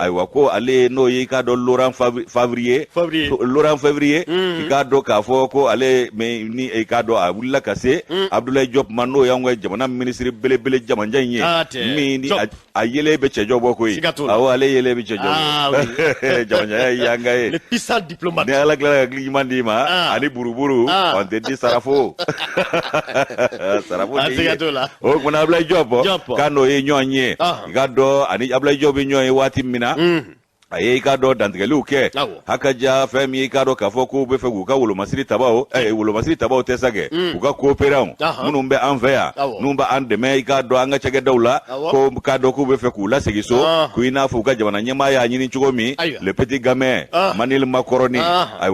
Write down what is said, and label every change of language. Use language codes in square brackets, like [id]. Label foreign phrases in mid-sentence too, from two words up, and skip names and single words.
[bm] Ayiwa, ko ale n'o ye, i k'a dɔn, Laurent Fav-, Favre ye. Favre ye. Ko Laurent Favre ye. Mm. I k'a dɔn k'a fɔ ko ale, mais ni, i k'a dɔn, a wulila ka se Mm. Abdoulaye Diop ma, n'o y'anw ka jamana minisiri belebele jamanjan in ye. Ah, tiɲɛ. Min ni Diop. a, a yelen bɛ cɛ jɔ bɔ koyi. Siga t'o la. Siga t'o la. Awɔ, ale yelen bɛ cɛ jɔ bɔ. Ah, oui. Jamanjan ye yanga ye. [fr] Le puissant diplomate. [bm] Ni Ala tilala ka hakili ɲuman d'i ma, Ah. ani buruburu, Ah. [fr] on te dit [bm] sarafo. Sarafo Ah, tɛ ye. siga t'o la. O kumana, Abdoulaye Diop. Diop. K'a n'o ye ɲɔgɔn ye. Ah. I ka dɔn, ani Abdoulaye Diop bɛ ɲɔgɔn ye waati min na. Mm. A ye, i ka dɔn, dantigɛliw kɛ. Awɔ. Hakaja, fɛn min, i ka dɔn k'a fɔ k'u bɛ fɛ k'u ka wolomasiri tabaw, eh, wolomasiri tabaw tɛ sa kɛ. Mm. U ka coopérants, Ahan. minnu bɛ an fɛ yan, Awɔ. minnu bɛ an dɛmɛ, i ka dɔn, an ka cakɛdaw la, Awɔ. ko k'a dɔn k'u bɛ fɛ k'u lasegin so, Ahan. ko i n'a fɔ u ka jamana ɲɛmaa y'a ɲini cogo min, Ayiwa. [fr] le petit gamin, Ah. Manuel Macron. Ahan.